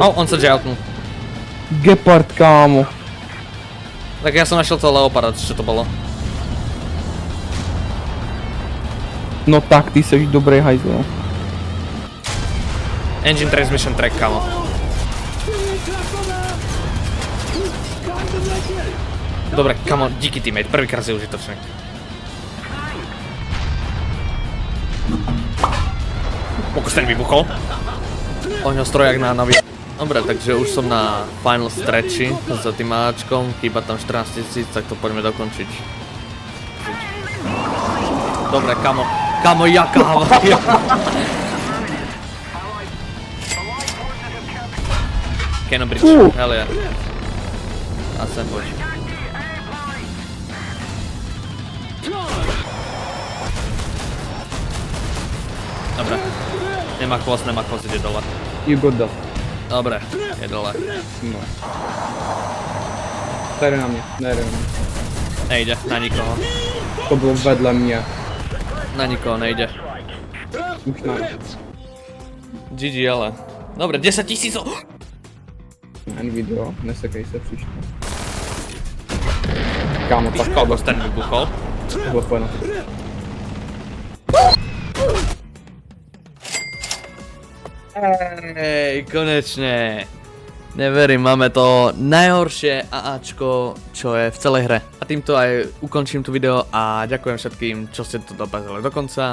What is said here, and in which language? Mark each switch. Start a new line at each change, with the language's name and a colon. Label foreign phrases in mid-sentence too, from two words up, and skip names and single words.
Slovak: On sa joutnul. Gepard, kámo. Tak ja som našiel to Leoparda, čo to bolo.
Czech: No tak, ty seš dobrý hajzl.
English: Engine transmission track,
Slovak: kamo. Dobre, kamo, díky teammate, prvýkrát si užitočný.
Czech: Pokus ten vybuchol. Oňho strojak na navi...
Slovak: Dobre, takže už som na
English: final stretchi
Slovak: za tým Ačkom, chýba tam 14 000, tak to poďme dokončiť. Dobre, kamo, jaká havária.
English: Cannon Bridge, hell yeah.
Slovak: A sem poď. Dobre, nemá chvost, ide dole.
English: You got that.
Slovak: Dobre, je dole.
Czech: No. Tady na mě, nejde na mě. Nejde, na nikoho. To bylo vedle mě. Na nikoho nejde. Už ne.
Slovak: GG ale. Dobre, 10 000.
Czech: Jen video, nesekej se příště. Kámo, tak Kokos ten vybuchol. tohle pojď na to.
Slovak: Hej, konečne. Neverím, máme to najhoršie AAčko, čo je v celej hre. A týmto aj ukončím tu video a ďakujem všetkým, čo ste to dopazili do konca.